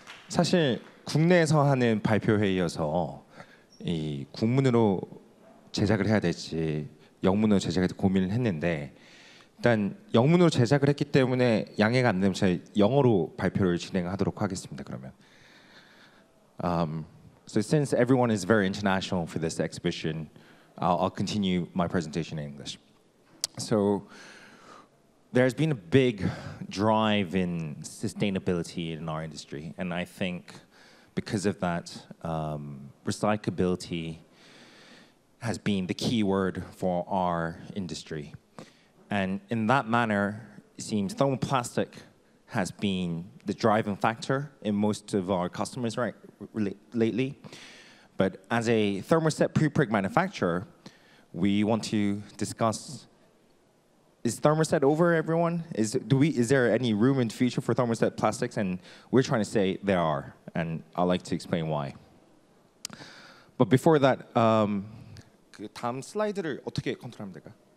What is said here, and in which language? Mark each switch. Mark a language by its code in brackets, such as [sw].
[ko] 사실 국내에서 하는 발표 회의여서 이 국문으로 제작을 해야 될지 영문으로 제작을 고민을 했는데 일단 영문으로 제작을 했기 때문에 양해가 안 되면 제가 영어로 발표를 진행하도록 하겠습니다. 그러면. [en] So since everyone is very international for this exhibition, I'll continue my presentation in English. So there's been a big drive in sustainability in our industry, and I think because of that, recyclability has been the key word for our industry. And in that manner, it seems thermoplastic has been the driving factor in most of our customers lately. But as a thermoset prepreg manufacturer, we want to discuss: is thermoset over, everyone? Is there any room in the future for thermoset plastics? And we're trying to say there are, and I'd like to explain why. But before that, [ko] 그 다음 슬라이드를 어떻게 컨트롤하면 될까?